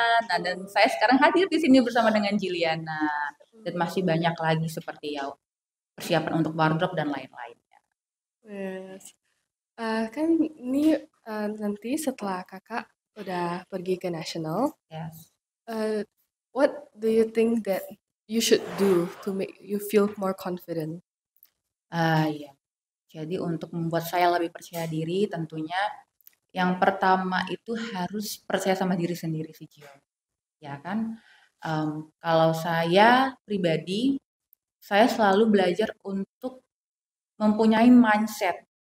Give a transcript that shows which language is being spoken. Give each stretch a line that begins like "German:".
Indonesian: Nah, dan saya sekarang hadir di sini bersama dengan Jiliana. Dan masih banyak lagi seperti ya persiapan untuk wardrobe dan lain-lainnya.
English: Yes.
Indonesian: Kan ini nanti setelah kakak udah pergi ke nasional,
English: Yes. uh, what do you think that you should do to make you feel more confident?
Indonesian: Iya. Jadi untuk membuat saya lebih percaya diri tentunya yang pertama itu harus percaya sama diri sendiri sih, Cio. Ya kan? Kalau saya pribadi, saya selalu belajar untuk mempunyai mindset.